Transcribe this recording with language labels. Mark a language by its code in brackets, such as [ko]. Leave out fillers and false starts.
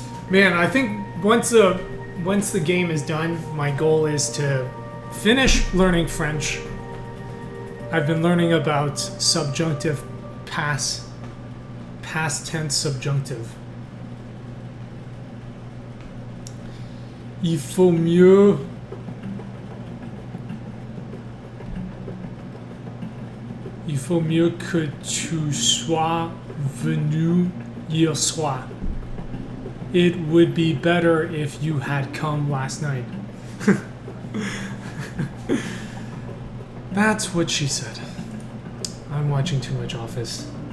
[en] Man, I think once the game is done, my goal is to finish learning French. I've been learning about subjunctive past tense subjunctive. [fr] Il faut mieux que tu sois venu hier soir. [en] It would be better if you had come last night. That's what she said. I'm watching too much Office.